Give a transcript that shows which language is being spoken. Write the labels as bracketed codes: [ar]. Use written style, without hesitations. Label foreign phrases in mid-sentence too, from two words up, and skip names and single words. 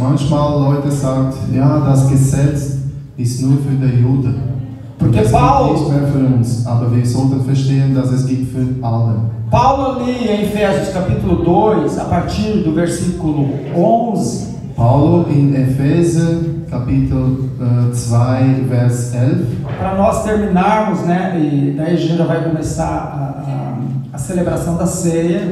[de] Manchmal Leute sagen, ja, das Gesetz ist nur für die Juden. [pt] Porque [de] es Paulo, gibt nicht mehr für uns, aber wir sollten verstehen, dass es gibt für alle. [pt] Paulo ali em Efésios capítulo 2, a partir do versículo 11, [de] Paulo in Epheser Kapitel 2, Vers 11. [pt] Para nós terminarmos, né, e daí a gente já vai começar a celebração da ceia.